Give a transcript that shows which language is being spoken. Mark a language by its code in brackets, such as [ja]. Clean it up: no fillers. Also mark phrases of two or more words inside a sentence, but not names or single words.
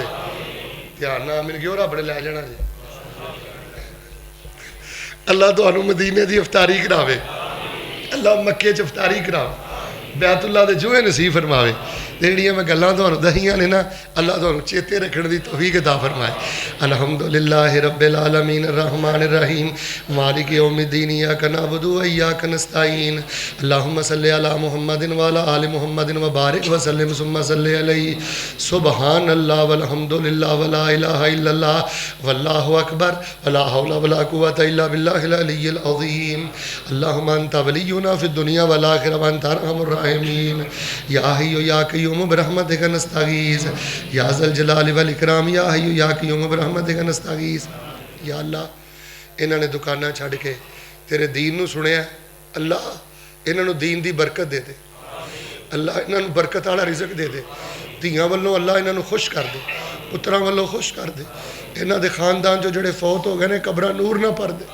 [pa] دھیان نا مل گیا رب نے لے جانا جی، اللہ تہانوں مدینے دی افطاری کراوے، اللہ مکے چ افطاری کراوے، بیت اللہ دے جوہے نصیب فرماوے. جیہڑیاں میں گلاں تہانوں دسیاں نے نا، اللہ تہانوں چیتے رکھن دی توفیق عطا فرمائے. [ar] الحمد لله رب العالمين الرحمن الرحيم مالك يوم الدين إياك نعبد وإياك نستعين اللهم صل على محمد وعلى آل محمد وبارك وسلم ثم صل عليه سبحان الله والحمد لله ولا إله إلا الله والله أكبر ولا حول ولا قوة إلا بالله العلي العظيم. اللهم أنت ولينا في الدنيا والآخرة وأنت أرحم الراحمين. يا حي يا قيوم برحمتك نستغيث يا ذا الجلال والإكرام يا حي يا قيوم برحمتك نستغيث. [pa] یا اللہ انہاں نے دکاناں چھڈ کے تیرے دین نوں سنیا، اللہ انہاں نوں دین دی برکت دے دے، اللہ انہاں نوں برکت والا رزق دے دے، دھیاں ولوں اللہ انہاں نوں خوش کر دے، پتراں ولوں خوش کر دے. انہاں دے خاندان چوں جیہڑے فوت ہو گئے نے قبراں نور نا بھر دے.